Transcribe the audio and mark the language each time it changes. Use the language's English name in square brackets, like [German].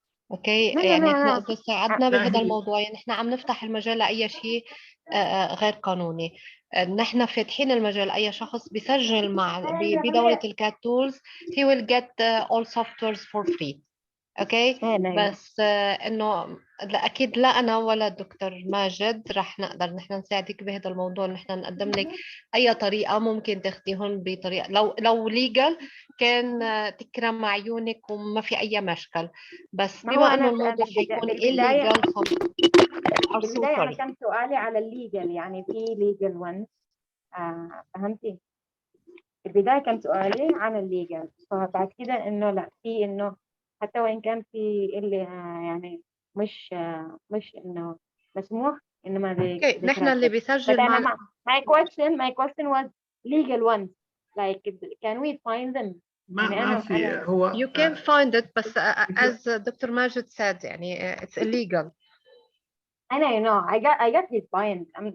[Arabic] اوكي يعني احنا اذا ساعدنا بهذا الموضوع يعني احنا عم نفتح المجال لاي شيء غير قانوني. نحن فاتحين المجال اي شخص بيسجل مع بدوله الCAT tools [English] he will get all softwares for free. [Arabic] اوكي بس انه اكيد لا انا ولا الدكتور ماجد رح نقدر نحن نساعدك بهذا الموضوع، نحن نقدم لك اي طريقه ممكن تاخذيهم بطريقه لو ليجل كان تكرم عيونك وما في اي مشكل، بس بما انه الموضوع حيكون illegal بالبدايه انا كان سؤالي على الليجل، يعني في ليجل وانز فهمتي؟ في البدايه كان سؤالي عن الليجل، فبعد كده انه لا في انه حتى وإن كان في اللي يعني مش إنه مسموح إنما نحن اللي بيسجل [English] مع my question was legal ones, like can we find them؟ [Arabic] ما في هو [English] you can find it بس as Dr. Majed said يعني it's illegal. I know I got his point.